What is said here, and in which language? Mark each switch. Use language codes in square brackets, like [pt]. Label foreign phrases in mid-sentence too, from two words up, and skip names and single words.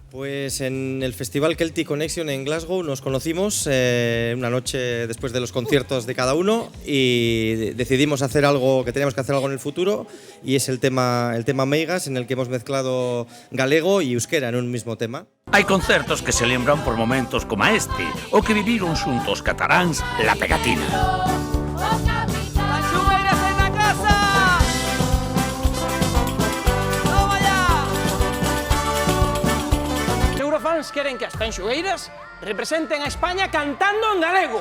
[es] Pues en el Festival Celtic Connection en Glasgow nos conocimos una noche después de los conciertos de cada uno y decidimos hacer algo, que teníamos que hacer algo en el futuro, y es el tema Meigas, en el que hemos mezclado galego y euskera en un mismo tema. [gl] Hai concertos que se lembran por momentos como este, o que viviron xuntos cataláns La Pegatina. Eurofans queren que as Tanxugueiras representen a España cantando en galego.